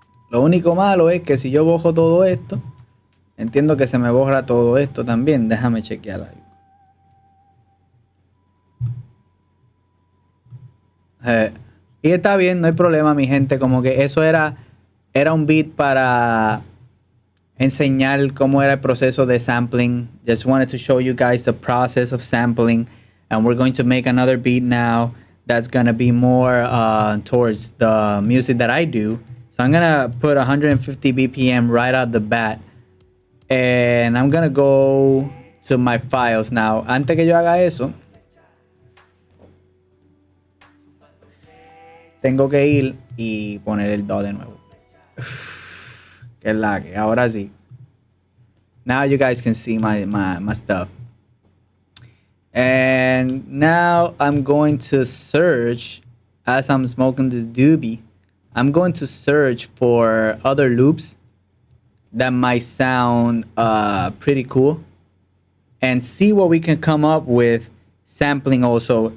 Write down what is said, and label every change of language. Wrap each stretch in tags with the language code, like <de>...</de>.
<es>Lo único malo es que si yo bojo todo esto, entiendo que se me borra todo esto también. Déjame chequear ahí. Y está bien, no hay problema, mi gente. Como que eso era un beat para enseñar cómo era el proceso de sampling.</es> <en>Just wanted to show you guys the process of sampling. And we're going to make another beat now that's going to be more towards the music that I do. So I'm going to put 150 BPM right out the bat. And I'm going to go to my files now.</en> <es>Antes que yo haga eso, tengo que ir y poner el DAW de nuevo. Que es la que ahora sí.</es> <en>Now you guys can see my stuff. And now I'm going to search, as I'm smoking this doobie, I'm going to search for other loops that might sound pretty cool and see what we can come up with sampling also.</en>